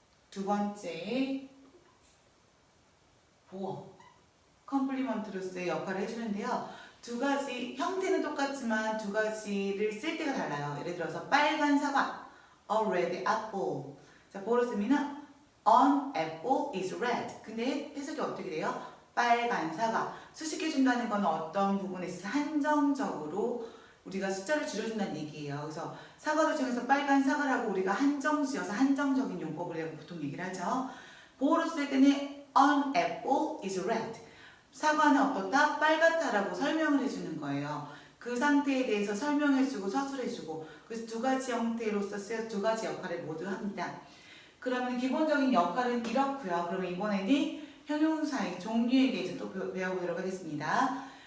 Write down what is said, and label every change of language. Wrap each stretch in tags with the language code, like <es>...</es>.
<ko>두 번째 보어, 컴플리먼트로서의 역할을 해주는데요. 두 가지 형태는 똑같지만 두 가지를 쓸 때가 달라요. 예를 들어서 빨간 사과,</ko> <en>a red apple.</en> <ko>자, 보어로 쓰면은</ko> <en>an apple is red.</en> <ko>근데 해석이 어떻게 돼요? 빨간 사과. 수식해준다는 건 어떤 부분에 있어서 한정적으로 우리가 숫자를 줄여준다는 얘기예요. 그래서 사과를 중에서 빨간 사과라고 우리가 한정지어서 한정적인 용법을 보통 얘기를 하죠. 보어로 쓸 때는</ko> <en>an apple is red.</en> <ko>사과는 어떻다? 빨갛다라고 설명을 해주는 거예요. 그 상태에 대해서 설명해주고 서술해주고, 그래서 두 가지 형태로서 쓰여 두 가지 역할을 모두 합니다. 그러면 기본적인 역할은 이렇고요. 그러면 이번에는 형용사의 종류에 대해서 또 배워보도록 하겠습니다.</ko>